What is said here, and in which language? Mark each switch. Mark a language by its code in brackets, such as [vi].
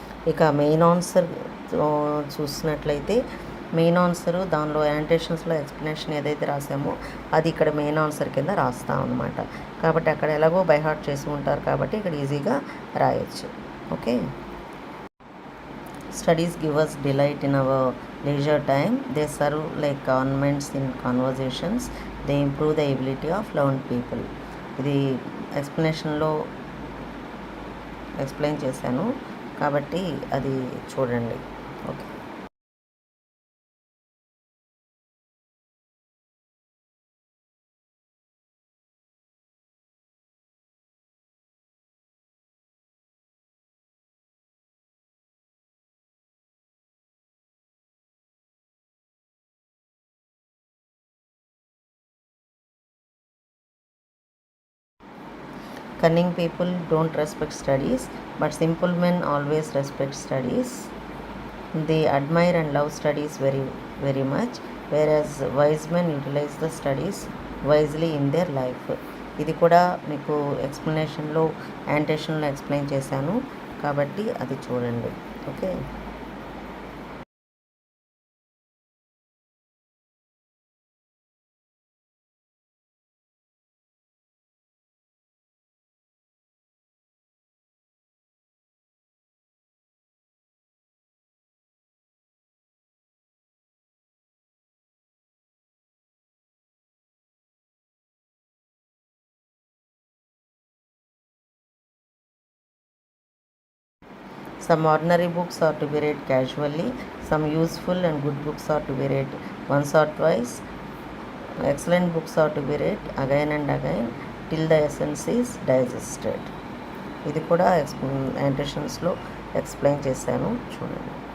[te] ఇక main answer చూసినట్లయితే main answer దానిలో యాంటేషన్స్లో ఎక్స్ప్లెనేషన్ ఏదైతే రాసామో అది ఇక్కడ మెయిన్ ఆన్సర్ కింద రాస్తాం అనమాట. కాబట్టి అక్కడ ఎలాగో బైహార్ట్ చేసి ఉంటారు కాబట్టి ఇక్కడ ఈజీగా రాయొచ్చు. Okay. [en] Studies give us delight in our leisure time. They serve like ornaments in conversations. They improve the ability of learned people. [te] ఇది ఎక్స్ప్లెనేషన్లో ఎక్స్ప్లెయిన్ చేశాను కాబట్టి అది చూడండి. Okay. [en] Cunning people don't respect studies, but simple men always respect studies. They admire and love studies very, very much, whereas wise men utilize the studies wisely in their life. [te] ఇది కూడా మీకు ఎక్స్ప్లెనేషన్లో యాంటేషన్లో explain చేశాను కాబట్టి అది చూడండి. Okay. [en] Some ordinary books are to be read casually. Some useful and good books are to be read once or twice. Excellent books are to be read again and again till the essence is digested. [te] ఇది కూడా యాంటేషన్స్లో explain చేశాను, చూడండి.